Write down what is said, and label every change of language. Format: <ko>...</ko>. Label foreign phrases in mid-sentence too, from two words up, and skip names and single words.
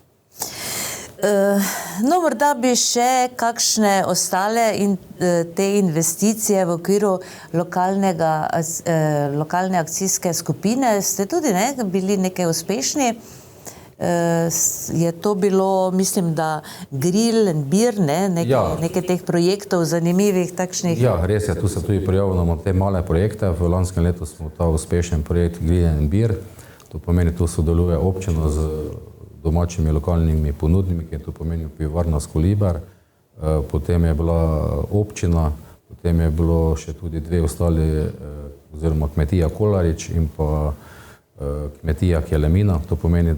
<sl>No, morda bi še kakšne ostale te investicije v okviru lokalne akcijske skupine, ste tudi bili nekaj uspešni. Je to bilo, mislim, da</sl> <en>grill and beer,</en> <sl>nekaj teh projektov zanimivih takšnih? Ja, res je, tu se tudi prijavljamo te male projekte. V lanskem letu smo ta uspešen projekt</sl> <en>grill and beer,</en> <sl>to pomeni, tu sodeluje občina z domačimi lokalnimi ponudniki, to pomeni pivovarna Skoliber, potem je bila občina, potem je bilo še tudi 2 ostali, oziroma kmetija Kolarič in pa kmetija Kelemina, to pomeni,</sl>